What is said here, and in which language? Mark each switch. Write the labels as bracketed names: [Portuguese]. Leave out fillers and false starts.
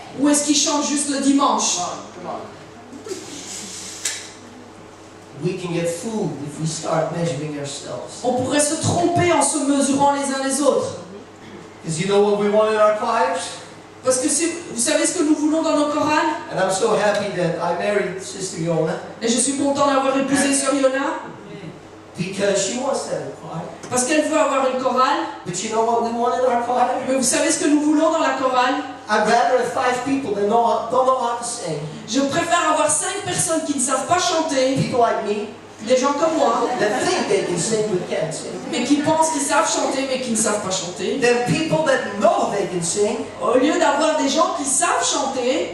[French] Ou est-ce qu'il chante juste le dimanche? [English] We can get fooled if we start measuring ourselves. [French] On pourrait se tromper en se mesurant les uns les autres. [English] Because you know what we want in our choirs? [French] Parce que vous savez ce que nous voulons dans nos chorales? [English] And I'm so happy that I married Sister Yona [French] Et je suis content d'avoir épousé Sœur Yona, [English] because she wants that in the choir. [French] parce qu'elle veut avoir une chorale. [English] But you know what we want in our choir? [French] Mais vous savez ce que nous voulons dans la chorale? [English] I'd rather have 5 people that don't know how to sing. [French] Je préfère avoir 5 personnes qui ne savent pas chanter, [English] People like me [French] des gens comme moi, [English] that think they can sing but can't sing. [French] mais qui pensent qu'ils savent chanter mais qui ne savent pas chanter. [English] Then people that know they can sing [French] Au lieu d'avoir des gens qui savent chanter,